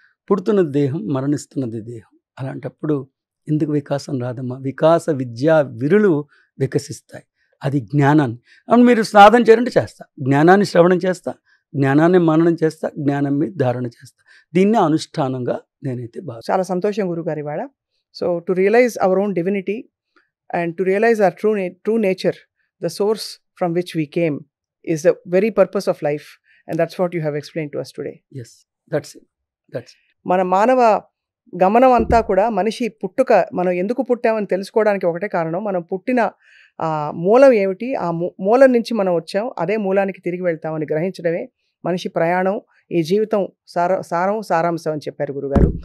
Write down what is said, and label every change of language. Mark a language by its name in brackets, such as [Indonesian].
[Telugu] పుడుతున్నది దేహం, మరణిస్తున్నది దేహం. అలాంటప్పుడు ఎందుకు వికాసం రాదమ్మా? వికాస విద్యా విరులు వికసిస్తాయి. అది జ్ఞానాన్ని. అవును, మీరు సాధన చేయాలంటే చేస్తా, జ్ఞానాన్ని శ్రవణం చేస్తా, జ్ఞానాన్ని మననం చేస్తా, జ్ఞానం మీద ధారణ చేస్తా. దీన్ని అనుష్ఠానంగా నేనైతే బాగా. చాలా సంతోషం గురుగారు ఇవాళ. [English] So to realise our own divinity and to realise our true nature, the source from which we came is the very purpose of life, and that's what you have explained to us today. Yes, that's it. [Telugu] మన మానవ గమనం అంతా కూడా మనిషి పుట్టుక, మనం ఎందుకు పుట్టామని తెలుసుకోవడానికి ఒకటే కారణం, మనం పుట్టిన మూలం ఏమిటి, ఆ మూలం నుంచి మనం వచ్చాం, అదే మూలానికి తిరిగి వెళ్తామని గ్రహించడమే మనిషి ప్రయాణం, ఈ జీవితం సారాంశం అని చెప్పారు గురుగారు.